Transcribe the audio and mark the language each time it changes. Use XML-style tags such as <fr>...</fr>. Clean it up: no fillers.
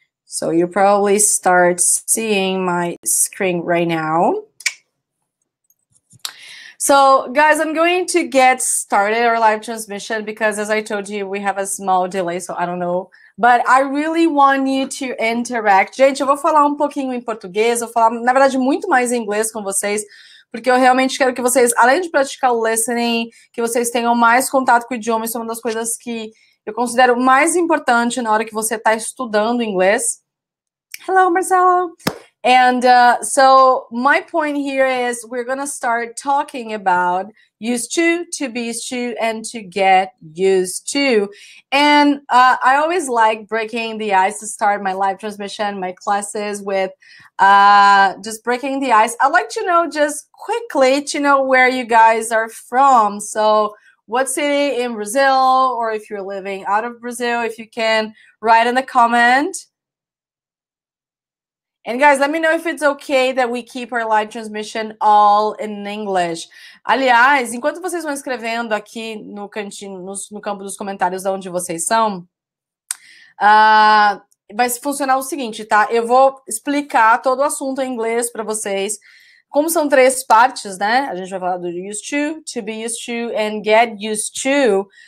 <en>So you probably start seeing my screen right now. So guys, I'm going to get started our live transmission because as I told you, we have a small delay, so I don't know. But I really want you to interact.</en> <pt>Gente, eu vou falar um pouquinho em português, eu vou falar, na verdade, muito mais em inglês com vocês, porque eu realmente quero que vocês, além de praticar o listening, que vocês tenham mais contato com o idioma. Isso é uma das coisas que eu considero mais importante na hora que você está estudando inglês.</pt> <en>Hello, Marcelo. And so my point here is we're going to start talking about used to be used to, and to get used to. And I always like breaking the ice to start my live transmission, my classes with just breaking the ice. I'd like to know just quickly to know where you guys are from. So what city in Brazil, or if you're living out of Brazil, if you can write in the comment. And guys, let me know if it's okay that we keep our live transmission all in English.</en> <pt>Aliás, enquanto vocês vão escrevendo aqui no cantinho, no campo dos comentários de onde vocês são, vai funcionar o seguinte, tá? Eu vou explicar todo o assunto em inglês para vocês. Como são 3 partes, né? A gente vai falar do used to be used to, and get used to.</pt>